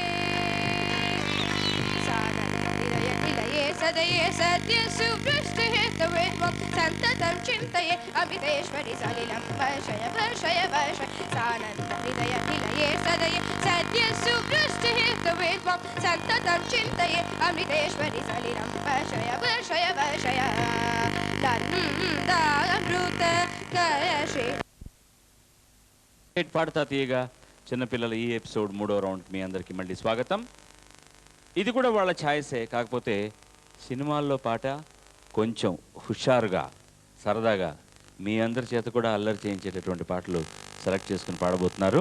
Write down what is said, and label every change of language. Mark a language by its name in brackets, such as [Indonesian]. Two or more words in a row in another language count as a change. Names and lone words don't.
[Sanskrit] सदये सद्य सुवृष्टि हितवेद्वं सन्ततं चिन्तये अमितेश्वरि सलिलं वर्षय वर्षय वर्षय सानन्दहृदयनिलये सदये सद्य सुवृष्टिहितवेद्वं सन्ततं चिन्तये अमृतेश्वरि सलिलं वर्षय वर्षय वर्षय दन्दामृत कलशे. [Telugu] పాడతా తీయగా చిన్నపిల్లల ఈ ఎపిసోడ్ 3వ రౌండ్ మీ అందరికీ మళ్ళీ స్వాగతం. ఇది కూడా వాళ్ళ ఛాయిసే, కాకపోతే సినిమాల్లో పాట కొంచెం హుషారుగా సరదాగా మీ అందరి చేత కూడా అల్లరి చేయించేటటువంటి పాటలు సెలెక్ట్ చేసుకుని పాడబోతున్నారు.